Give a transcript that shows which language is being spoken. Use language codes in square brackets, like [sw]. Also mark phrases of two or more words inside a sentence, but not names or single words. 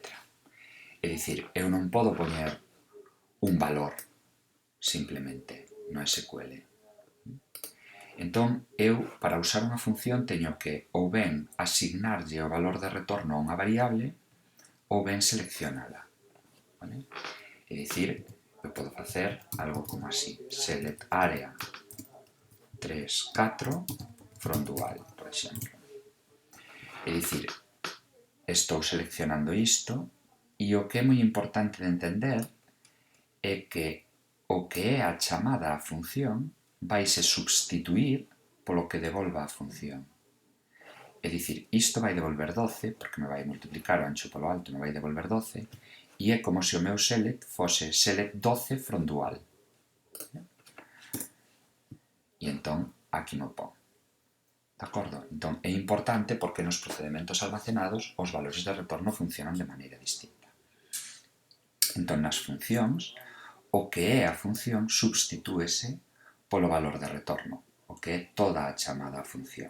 [gl] É dicir, eu non podo poñer un valor, simplemente, no SQL. Entón, eu, para usar unha función, teño que ou ben asignarlle o valor de retorno a unha variable ou ben seleccionala. Vale? É dicir, eu podo facer algo como así, [en] select area 3, 4 from dual, [gl] por exemplo. É dicir, estou seleccionando isto e o que é moi importante de entender é que o que é a chamada á función vaise substituir polo que devolva a función. É dicir, isto vai devolver 12, porque me vai multiplicar o ancho polo alto, me vai devolver 12, e é como se o meu select fose [en] select 12 from dual. [gl] E entón, aquí mo pon. De acordo? Entón, é importante porque nos procedementos almacenados os valores de retorno funcionan de maneira distinta. Entón, nas funcións, o que é a función substitúese polo valor de retorno, o que é toda a chamada a función.